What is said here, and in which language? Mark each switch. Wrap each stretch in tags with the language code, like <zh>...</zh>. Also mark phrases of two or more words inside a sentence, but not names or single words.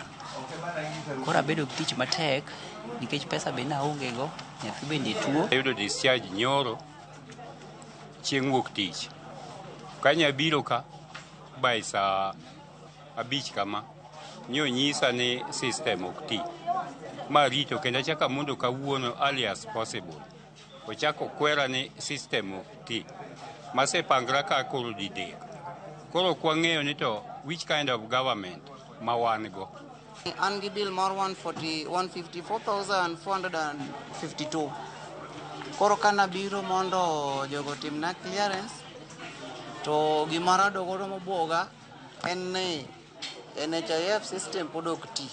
<luo>Koro abedo gi tich matek nikech pesa be naonge go, nyathi bende tuo. Ayudo discharge nyoro chieng' wuok tich. Kanya biro ka by saa 5 kama nyisa ni system ok ti. Ma rito kendo chaka mondo kawuono</luo> <en>early as possible.</en> <luo>Ochako kwera ni system ok ti. Mase pangra ka koro didek. Koro kwang'eyo ni</luo> <en>to which kind of government</en> <luo>ma wan go. An gi bill mar 154,452. Koro kana biro mondo jogo timna clearance to gimara dogodo mobuoga en ni NHIF system pod ok ti.</luo>